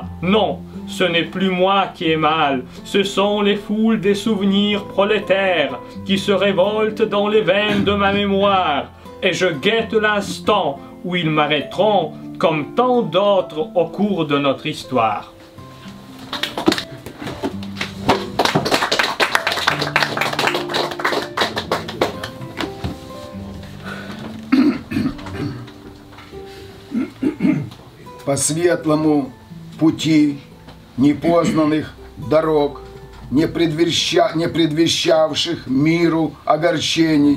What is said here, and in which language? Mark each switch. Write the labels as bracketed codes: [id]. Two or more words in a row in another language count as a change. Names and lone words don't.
[fr] Non, ce n'est plus moi qui ai mal, ce sont les foules des souvenirs prolétaires qui se révoltent dans les veines de ma mémoire. Et je guette l'instant où ils m'arrêteront comme tant d'autres au cours de notre histoire. [ru] По светлому пути непознанных дорог, не предвещавших миру огорчений,